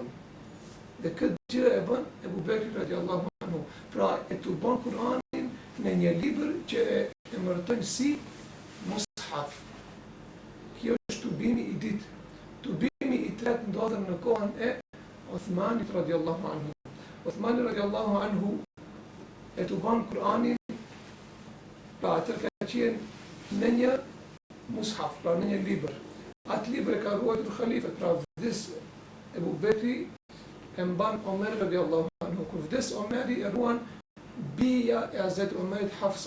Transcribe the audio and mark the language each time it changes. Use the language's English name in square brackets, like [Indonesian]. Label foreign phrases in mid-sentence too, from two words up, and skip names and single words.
[Albanian] Dhe këtë gjë e bën Ebu Bekri [Arabic] رضي الله عنه. [Albanian] Pra, e tubon Kuranin në një libër që e emërtojnë si mushaf. Kjo është tubimi i ditë. Tubimi i tretë ndodhen në kohën e Uthmanit [Arabic] رضي الله عنه. [Albanian] Uthmani [Arabic] رضي الله عنه [Albanian] e tuban Kur'anin, pra atër ka qenë në një mushaf, pra në një libër. Atë libër e ka ruajtur khalifet, pra vdes Ebu Bekri e mban Omer [Arabic] رضي الله عنه. [Albanian] Kur vdes Omeri e ruan bija e Hazret Omerit Hafsa.